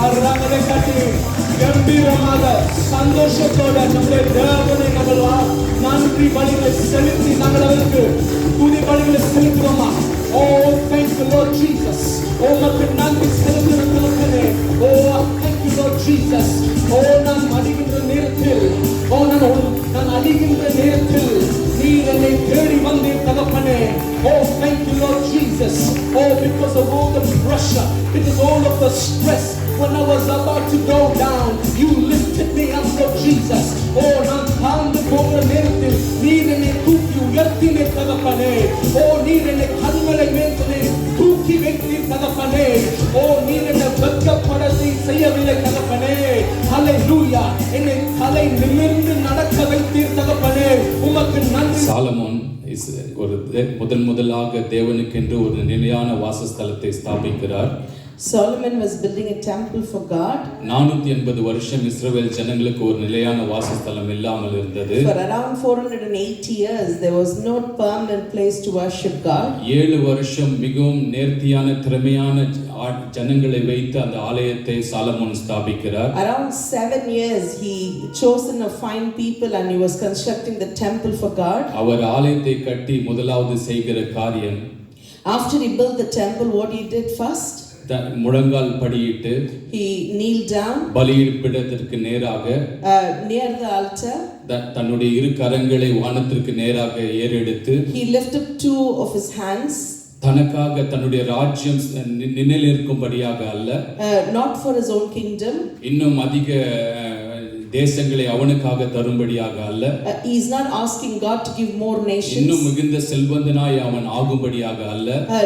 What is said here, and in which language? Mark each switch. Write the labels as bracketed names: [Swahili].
[Tamil] கரங்களை தட்டி கம்பீரமாக சந்தோஷத்தோட நம்முடைய தேவனை நாங்கள் நன்றி பலிகளை செலுத்தி நாங்கள் அவருக்கு துதி பலிகளை செலுத்துவோமா? ஓ [English] thank you Lord Jesus. [Tamil] ஓ உமக்கு நன்றி செலுத்துகிறேன். ஓ [English] thank you Lord Jesus. [Tamil] ஓ நான் அழிகின்ற நேரத்தில் நான் அழிகின்ற நேரத்தில் நீர் என்னை தேடி வந்தீர் தகப்பனே. [English] Oh thank you Lord Jesus. Oh, because of all the pressure, because all of the stress, when I was about to go down, you lifted me up, Lord Jesus. [Tamil] Oh, நான் தாழ்ந்து போகிற நேரத்தில் நீர் என்னை தூக்கி உயர்த்தினீர் தகப்பனே. ஓ நீர் என்னை கண்களை மேலே தூக்கி வைத்தீர் தகப்பனே. ஓ நீர் என்னை வெட்கப்படத்தை செய்யவில்லை தகப்பனே. ஹல்லேலூயா. என்னை தலை நிமிர்ந்து நடக்க வைத்தீர் தகப்பனே. உமக்கு நன்றி. சாலமோன் ஒரு முதலாக தேவனுக்கென்று ஒரு நிலையான வாசஸ்தலத்தை ஸ்தாபிக்கிறார். [English] Solomon was building a temple for God. [Tamil] 480 வருஷம் இஸ்ரவேல் ஜனங்களுக்கு ஒரு நிலையான வாசஸ்தலம் இல்லாமல் இருந்தது. [English] For around 480 years there was no permanent place to worship God. [Tamil] 7 வருஷம் மிகவும் நேர்த்தியான திறமையான ஜனங்களை வைத்து அந்த ஆலயத்தை Solomon ஸ்தாபிக்கிறார். [English] Around 7 years he chosen a fine people and he was constructing the temple for God. [Tamil] அவர் ஆலயத்தை கட்டி முதலாவது செய்கிற காரியம், [English] After he built the temple, what he did first? [Tamil] முழங்கால் படியிட்டு [English] He kneeled down [Tamil] பலியிடத்திற்கு நேராக [English] near the altar. [Tamil] தன்னுடைய இரு கரங்களை வானத்திற்கு நேராக ஏறெடுத்து [English] He lifted two of his hands. [Tamil] தனக்காக தன்னுடைய ராஜ்யம் நிலைநிற்கும்படியாக அல்ல, [English] not for his own kingdom. [Tamil] இன்னும் அதிக தேசங்களை அவனுக்காக தரும்படியாக அல்ல, [English] he is not asking God to give more nations. [Tamil] இன்னும் மிகுந்த செல்வந்தனாய் அவன் ஆகும்படியாக அல்ல,